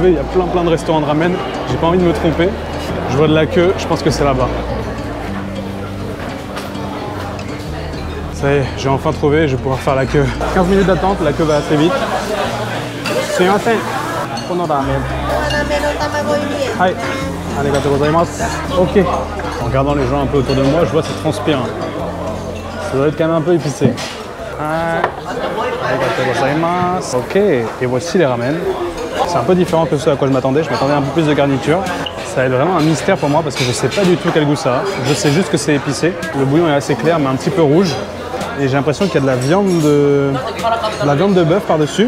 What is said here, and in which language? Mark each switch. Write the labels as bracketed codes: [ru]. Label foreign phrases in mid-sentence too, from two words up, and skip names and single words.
[fr] Il y a plein de restaurants de ramen. J'ai pas envie de me tromper. Je vois de la queue, je pense que c'est là-bas. Ça y est, j'ai enfin trouvé, je vais pouvoir faire la queue. 15 minutes d'attente, la queue va assez vite. C'est un thé. [ja] このラーメン。はい。ありがとうございます. [fr] Ok. En regardant les gens un peu autour de moi, je vois que ça transpire. Ça doit être quand même un peu épicé. [ja] ありがとうございます. [fr] Ok. Et voici les ramen. C'est un peu différent que ce à quoi je m'attendais. Je m'attendais un peu plus de garniture. Ça va être vraiment un mystère pour moi parce que je sais pas du tout quel goût ça a. Je sais juste que c'est épicé. Le bouillon est assez clair mais un petit peu rouge. Et j'ai l'impression qu'il y a de la viande de bœuf par-dessus.